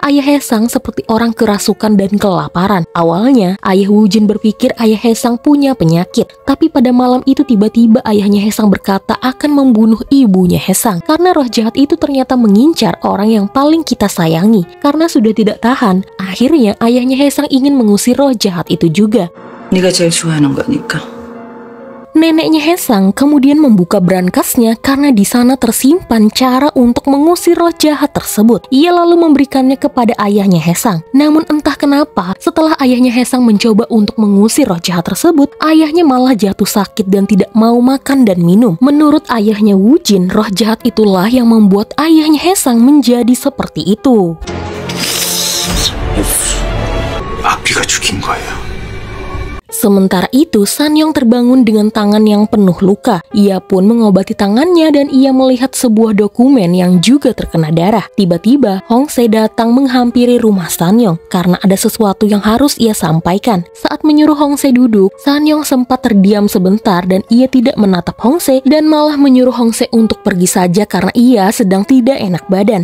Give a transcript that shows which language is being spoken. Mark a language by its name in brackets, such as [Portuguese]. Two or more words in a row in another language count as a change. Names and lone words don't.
[Indonesian] Ayah Haesang seperti orang kerasukan dan kelaparan. Awalnya, ayah Woo Jin berpikir ayah Haesang punya penyakit. Tapi pada malam itu tiba-tiba ayahnya Haesang berkata akan membunuh ibunya Haesang karena roh jahat itu ternyata mengincar orang yang paling kita sayangi. Karena sudah tidak tahan, akhirnya ayahnya Haesang ingin mengusir roh jahat itu juga. [Korean] 네가 제일 좋아하는 거니까. [Indonesian] Neneknya Haesang kemudian membuka brankasnya karena di sana tersimpan cara untuk mengusir roh jahat tersebut. Ia lalu memberikannya kepada ayahnya Haesang. Namun entah kenapa, setelah ayahnya Haesang mencoba untuk mengusir roh jahat tersebut, ayahnya malah jatuh sakit dan tidak mau makan dan minum. Menurut ayahnya Woo Jin, roh jahat itulah yang membuat ayahnya Haesang menjadi seperti itu. [Korean] 아비가 죽인 거예요. [Indonesian] Sementara itu, Sanyong terbangun dengan tangan yang penuh luka. Ia pun mengobati tangannya dan ia melihat sebuah dokumen yang juga terkena darah. Tiba-tiba, Hongse datang menghampiri rumah Sanyong karena ada sesuatu yang harus ia sampaikan. Saat menyuruh Hongse duduk, Sanyong sempat terdiam sebentar dan ia tidak menatap Hongse dan malah menyuruh Hongse untuk pergi saja karena ia sedang tidak enak badan.